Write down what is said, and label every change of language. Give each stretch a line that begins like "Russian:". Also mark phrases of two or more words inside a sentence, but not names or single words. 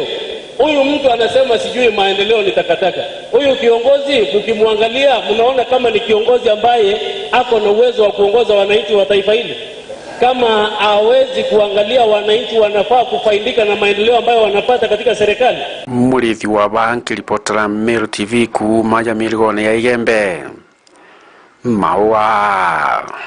Swahili: Huyu mtu anasema sijui maendeleo ni takataka. Huyu kiongozi mkimwangalia mnaona kama ni kiongozi ambaye ako na uwezo wa kuongoza wananchi wa taifa hili. Kama hawezi kuangalia wananchi wanafaa kufaidika na maendeleo ambayo wanapata katika serikali.
Meru: Murithi wa banki ripotera Meru TV ku maja mirigone ya Igembe mawa